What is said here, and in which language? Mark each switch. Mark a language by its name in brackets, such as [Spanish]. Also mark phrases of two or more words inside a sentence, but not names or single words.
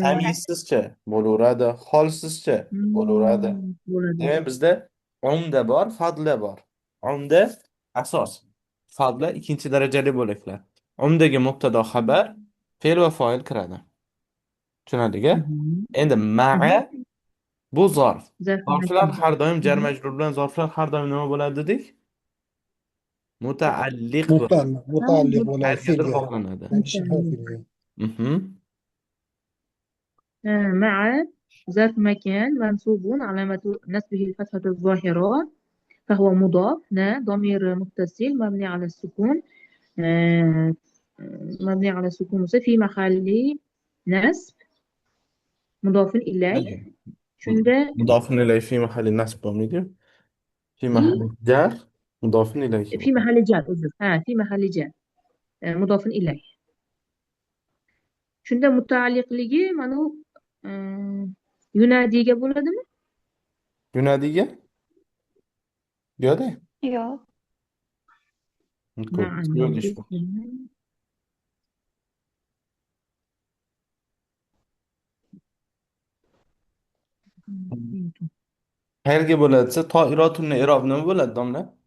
[Uzbek] Tamyizsizchi? Bo'laveradi. Holsizchi? Bo'laveradi. bo'ladi. Demak, bizda umda bor, fadla bor. Umda asos. Fadla ikkinchi darajali bo'laklar. Umdaga mubtado xabar, fe'l va fa'il kiradi. Tushunadiga? Mhm. Endi ma'a bu zarf. Zarf Zarflar makan. har doim jar Mhm. majrur bilan zarflar har doim nima bo'ladi dedik? Mutaalliq bo'ladi. Mutaalliq bo'ladi Qayergadir fe'lga. bog'lanadi. Fe'lga. Mhm. [Arabic] مع ظرف مكان منصوب علامة نصبه الفتحة الظاهرة فهو مضاف ضمير متصل مبني على السكون آه، مبني على السكون في محل نصب مضاف إليه أيوة. شنو مضاف إليه في محل نصب ضمير في في محل جر مضاف إليه. في محل جر أعذر. في محل جر مضاف إليه [Uzbek] shunda mutaalliqligi mana u yunadiga bo'ladimi? Yunadiga? Yo'q-da. Yo'q. Yo'q ish bu. Qayerga bo'ladi desa, toirotunni irob nima bo'ladi, domla?